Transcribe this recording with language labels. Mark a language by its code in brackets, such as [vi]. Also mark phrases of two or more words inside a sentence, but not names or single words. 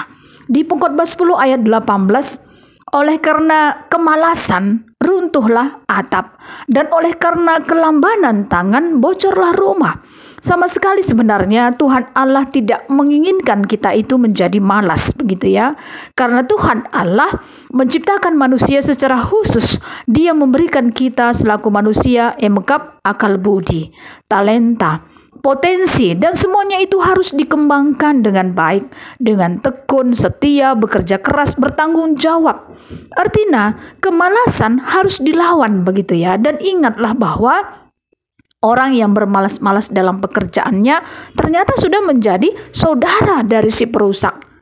[id] Di Pengkhotbah 10 ayat 18, oleh karena kemalasan runtuhlah atap dan oleh karena kelambanan tangan bocorlah rumah. Sama sekali sebenarnya Tuhan Allah tidak menginginkan kita itu menjadi malas begitu ya. Karena Tuhan Allah menciptakan manusia secara khusus. Dia memberikan kita selaku manusia emekap akal budi, talenta, potensi, dan semuanya itu harus dikembangkan dengan baik, dengan tekun, setia, bekerja keras, bertanggung jawab. Artinya kemalasan harus dilawan begitu ya. Dan ingatlah bahwa orang yang bermalas-malas dalam pekerjaannya ternyata sudah menjadi saudara dari si perusak.